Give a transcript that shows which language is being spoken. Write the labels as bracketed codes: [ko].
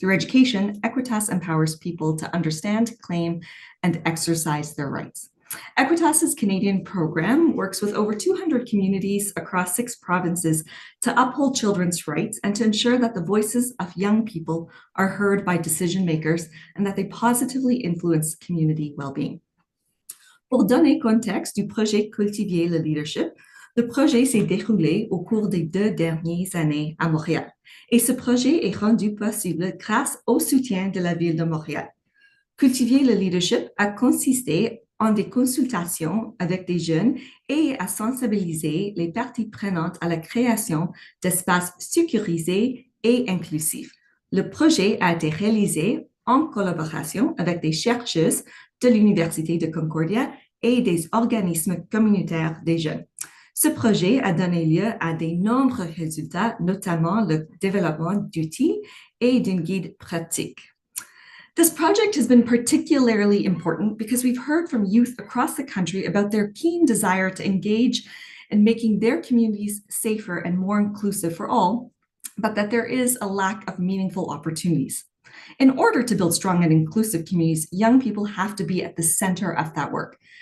[en] Through education, Equitas empowers people to understand, claim, and exercise their rights. Equitas's Canadian program works with over 200 communities across 6 provinces to uphold children's rights and to ensure that the voices of young people are heard by decision makers and that they positively influence community well-being. [fr] Pour donner contexte du projet Cultiver le leadership, le projet s'est déroulé au cours des 2 dernières années à Montréal. Et ce projet est rendu possible grâce au soutien de la ville de Montréal. Cultiver le leadership a consisté en des consultations avec des jeunes et à sensibiliser les parties prenantes à la création d'espaces sécurisés et inclusifs. Le projet a été réalisé en collaboration avec des chercheuses de l'Université de Concordia et des organismes communautaires des jeunes. Ce projet a donné lieu à de nombreux résultats, notamment le développement d'outils et d'un guide pratique. [en] This project has been particularly important because we've heard from youth across the country about their keen desire to engage in making their communities safer and more inclusive for all, but that there is a lack of meaningful opportunities. In order to build strong and inclusive communities, young people have to be at the center of that work.